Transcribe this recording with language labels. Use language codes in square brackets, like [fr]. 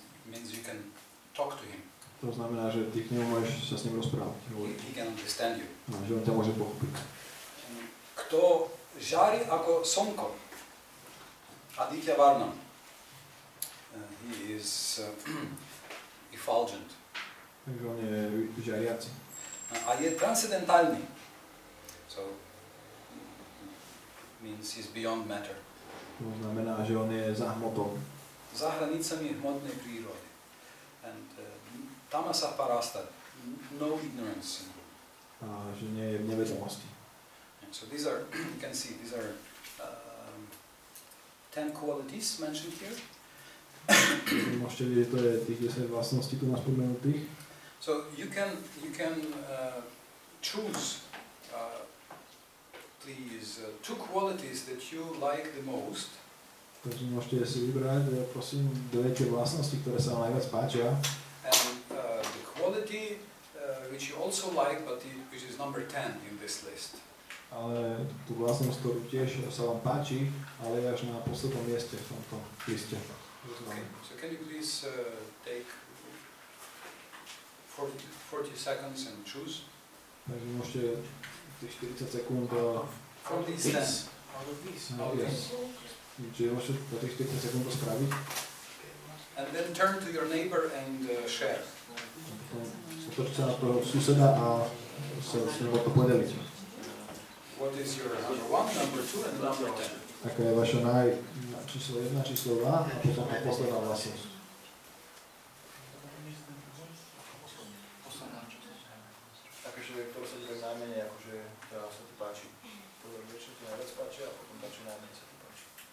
[en] Means you can talk to him. [sk] To znamená, že ty k nemu môžeš sa s ním rozprávať. [en] He can understand you. [sk] No, že on ťa môže pochopiť. Kto žári ako slnko, Aditya Varnam, [en] he is effulgent. [sk] Takže on je žiariaci. A je transcendentálny. [en] So, means he's beyond matter. [sk] To znamená, že on je za hmotou. Za hranicami hmotnej prírody. [en] And tamasa parasta, no ignorance. [sk] A že nie je v nevedomosti. [en] And so these are, you can see, these are 10 qualities mentioned here. [sk] Môžete vidieť, to je tých 10 vlastností tu nás spomenutých. [en] So you can choose, please, 2 qualities that you like the most. [sk] Takže môžete si vybrať, prosím, dve tie vlastnosti, ktoré sa vám najviac páčia. [en] And the quality which you also like, but which is number 10 in this list. [sk] Ale tú vlastnosť, ktorú tiež sa vám páči, ale je až na poslednom mieste v tomto liste. [en] Okay. So can you please take 40 seconds and choose? [sk] Takže môžete tých 40 sekúnd [en] from these 10. Out of these. [sk] Čiže môžete za tých 40 sekúnd to spraviť. [en] And then turn to your neighbor and share. [sk] Otočte sa na toho suseda a sa s ním to podeliť. [en] What is your number 1, number 2 and number 10? [sk] Aká je vaša číslo 1, číslo 2 a potom tá posledná vlastnosť. Takže ktoré sa ti najmenej, akože sa ti páči. Prvé čo ti najviac páči a potom tá, čo najmenej sa ti páči.